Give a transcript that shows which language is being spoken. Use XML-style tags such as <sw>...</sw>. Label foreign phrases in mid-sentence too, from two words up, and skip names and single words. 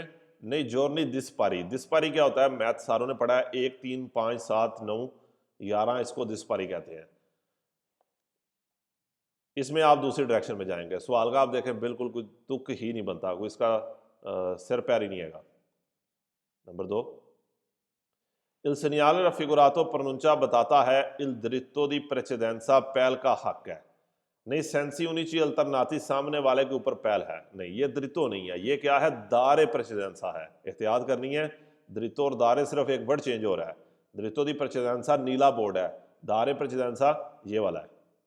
<hi>नहीं</hi> <it>giorni dispari</it> <hi>क्या होता है, मैथ सारों ने पढ़ा है, 1, 3, 5, 7, 9, 11, इसको दिस पारी कहते हैं। इसमें आप दूसरी डायरेक्शन में जाएंगे। सवाल का आप देखें बिल्कुल कोई तुक ही नहीं बनता, कोई इसका सिर पैर ही नहीं है। नंबर 2,</hi> <it>il segnale raffigurato pronuncia</it> <hi>बताता है</hi> <it>il diritto di precedenza</it> <hi>पहल का हक है। नहीं</hi> <it>sensi unici alternati</it> <hi>सामने वाले के ऊपर पहल है। नहीं ये द्रितो नहीं है, ये क्या है,</hi> <it>dare precedenza</it> <hi>है। एहतियात करनी है, द्रितो और दारे सिर्फ एक वर्ड चेंज हो रहा है।</hi> <it>diritto di precedenza</it> <hi>नीला बोर्ड है,</hi> <it>dare precedenza</it> <hi>ये वाला है।</hi>